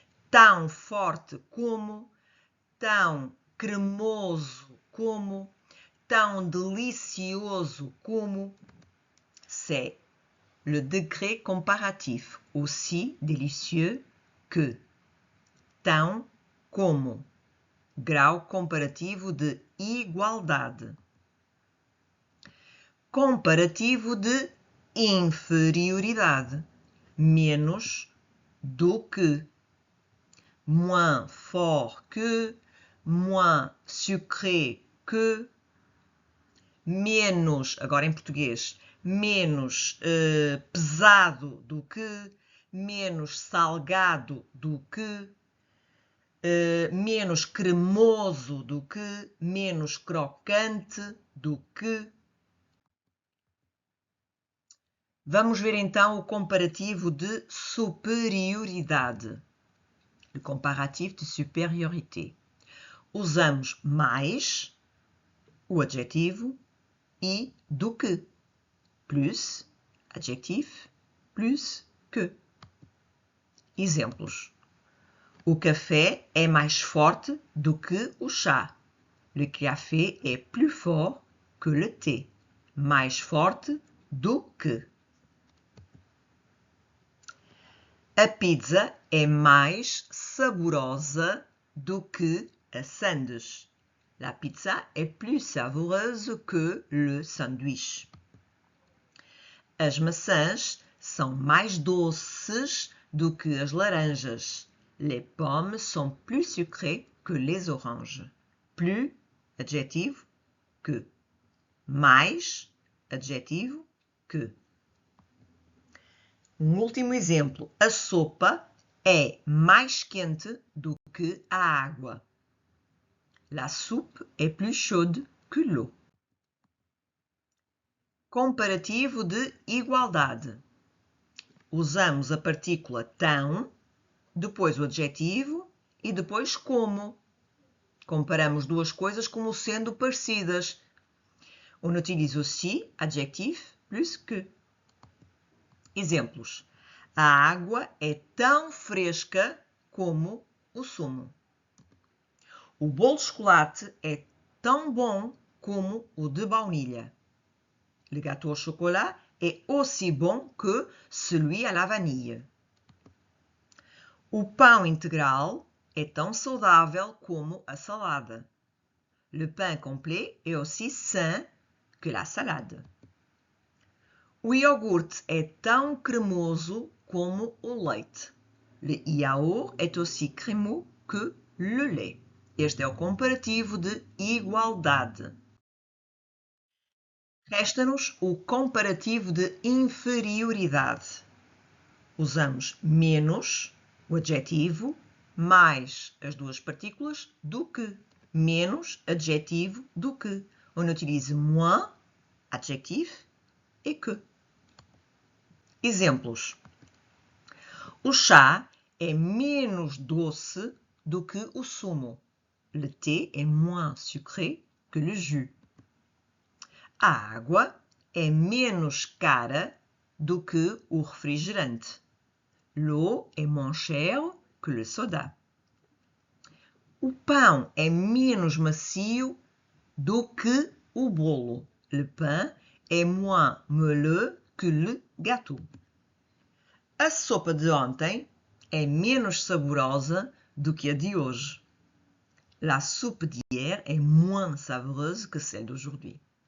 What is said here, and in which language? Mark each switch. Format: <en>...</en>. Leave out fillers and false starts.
<pt>Tão forte como, tão cremoso como, tão delicioso como.</pt> <fr>C'est le degré comparatif, aussi délicieux que.</fr> <pt>Tão como. Grau comparativo de igualdade. Comparativo de inferioridade. Menos do que.</pt> <fr>Moins fort que, moins sucré que.</fr> <pt>Menos, agora em português, menos pesado do que, menos salgado do que, menos cremoso do que, menos crocante do que. Vamos ver então o comparativo de superioridade.</pt> <fr>Le comparatif de supériorité.</fr> <pt>Usamos mais, o adjetivo, e do que.</pt> <fr>Plus, adjectif, plus que.</fr> <pt>Exemplos. O café é mais forte do que o chá.</pt> <fr>Le café est plus fort que le thé.</fr> <pt>Mais forte do que. A pizza é mais saborosa do que a sanduíche.</pt> <fr>La pizza est plus savoureuse que le sanduíche.</fr> <pt>As maçãs são mais doces do que as laranjas.</pt> <fr>Les pommes sont plus sucrées que les oranges. Plus, adjetivo, que.</fr> <pt>Mais, adjetivo, que. Um último exemplo. A sopa é mais quente do que a água.</pt> <fr>La soupe est plus chaude que l'eau.</fr> <pt>Comparativo de igualdade. Usamos a partícula tão, depois o adjetivo e depois como. Comparamos duas coisas como sendo parecidas.</pt> <fr>On utilise aussi adjectif plus que.</fr> <pt>Exemplos. A água é tão fresca como o sumo. O bolo de chocolate é tão bom como o de baunilha.</pt> <fr>Le gâteau au chocolat est aussi bon que celui à la vanille.</fr> <pt>O pão integral é tão saudável como a salada.</pt> <fr>Le pain complet est aussi sain que la salade.</fr> <pt>O iogurte é tão cremoso como o leite.</pt> <fr>Le yaourt est aussi crémeux que le lait.</fr> <pt>Este é o comparativo de igualdade. Resta-nos o comparativo de inferioridade. Usamos menos, o adjetivo, mais as duas partículas, do que. Menos, adjetivo, do que.</pt> <fr>On utilise moins, adjectif, et que.</fr> <pt>Exemplos. O chá é menos doce do que o sumo.</pt> <fr>Le thé est moins sucré que le jus.</fr> <pt>A água é menos cara do que o refrigerante.</pt> <fr>L'eau est moins chère que le soda.</fr> <pt>O pão é menos macio do que o bolo.</pt> <fr>Le pain est moins moelleux que le gâteau.</fr> <pt>A sopa de ontem é menos saborosa do que a de hoje.</pt> <fr>La soupe d'hier est moins savoureuse que celle d'aujourd'hui.</fr>